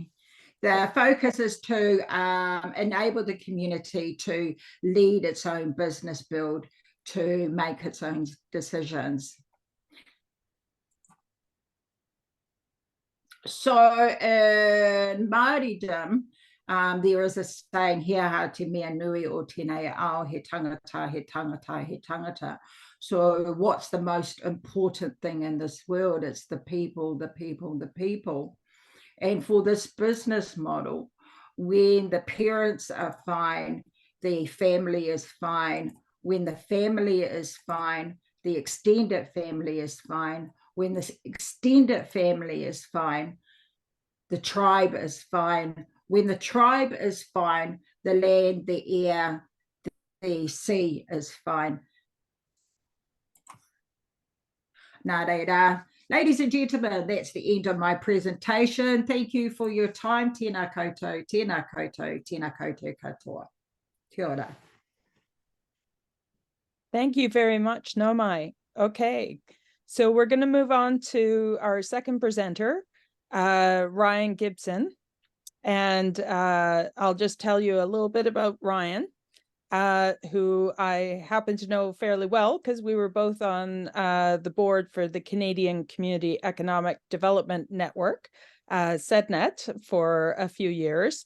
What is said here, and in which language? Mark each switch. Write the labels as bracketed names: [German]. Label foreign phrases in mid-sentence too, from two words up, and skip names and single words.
[English] The focus is to enable the community to lead its own business build, to make its own decisions. So in Māoridom, there is a saying, [Māori] hea te mea nui o tēnei ao, he tangata, he tangata, he tangata. [English] So what's the most important thing in this world? It's the people, the people, the people. And for this business model, when the parents are fine, the family is fine. When the family is fine, the extended family is fine. When the extended family is fine, the tribe is fine. When the tribe is fine, the land, the air, the sea is fine. [Māori] Nā reira. [English] Ladies and gentlemen, that's the end of my presentation. Thank you for your time. [Māori] Tēnā koutou, tēnā koutou, tēnā koutou katoa. Kia ora. [English] Thank you very much, Naumai. Okay, so we're going to move on to our second presenter, Ryan Gibson. And I'll just tell you a little bit about Ryan, who I happen to know fairly well because we were both on the board for the Canadian Community Economic Development Network, CEDNET, for a few years.